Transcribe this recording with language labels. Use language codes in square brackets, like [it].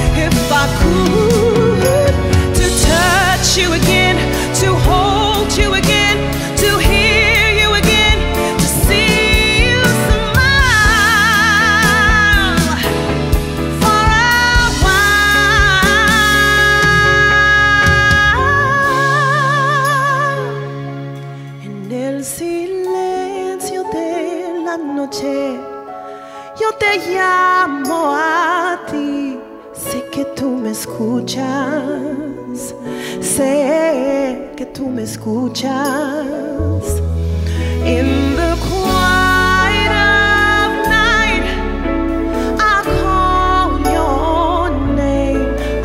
[en] If I could, to touch you again, to hold you again, to hear you again, to see you smile for a while. [es] En el silencio de la noche yo te llamo a ti. Sé que tú me escuchas, sé que tú me escuchas. [en] In the quiet of night, I call your name.